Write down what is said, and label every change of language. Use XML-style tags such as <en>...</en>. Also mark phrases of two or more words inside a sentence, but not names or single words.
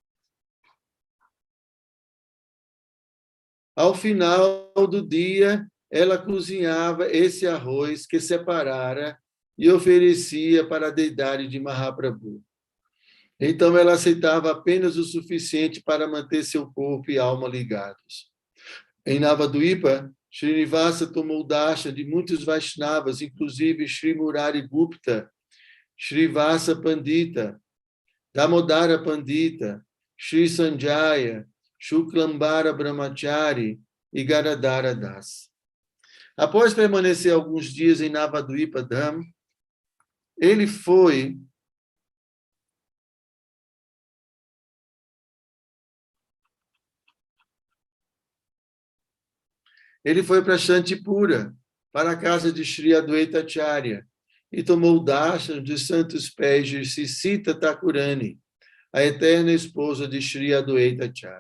<pt>Ao final do dia, ela cozinhava esse arroz que separara e oferecia para a deidade de Mahaprabhu. Então, ela aceitava apenas o suficiente para manter seu corpo e alma ligados. Em Navadvipa, Srinivasa tomou darshan de muitos Vaishnavas, inclusive Sri Murari Gupta, Srivasa Pandita, Damodara Pandita, Sri Sanjaya, Shuklambara Brahmachari e Garadhara Das. Após permanecer alguns dias em Navadvipa Dham, ele foi para Shantipura, para a casa de Sri Adwaita Acharya, e tomou o darshan dos santos pés de Sita Thakurani, a eterna esposa de Sri Adwaita Acharya.</pt>